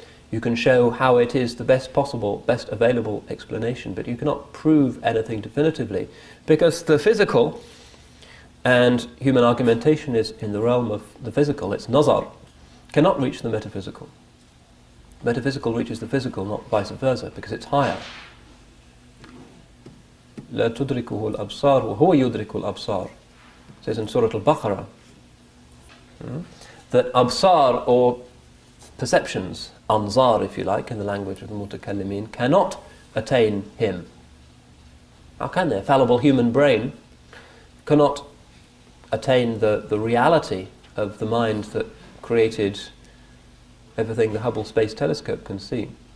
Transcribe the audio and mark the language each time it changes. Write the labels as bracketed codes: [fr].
[en] You can show how it is the best possible, best available explanation, but you cannot prove anything definitively, because the physical and human argumentation is in the realm of the physical. It's nazar, cannot reach the metaphysical. Metaphysical reaches the physical, not vice versa, because it's higher. [ar] لا تدركه الأبصار وهو يدرك الأبصار. [en] It says in Surah Al-Baqarah that absar, or perceptions, anzar if you like, in the language of the mutakallimin, cannot attain him. How can they? A fallible human brain cannot attain the reality of the mind that created everything the Hubble Space Telescope can see.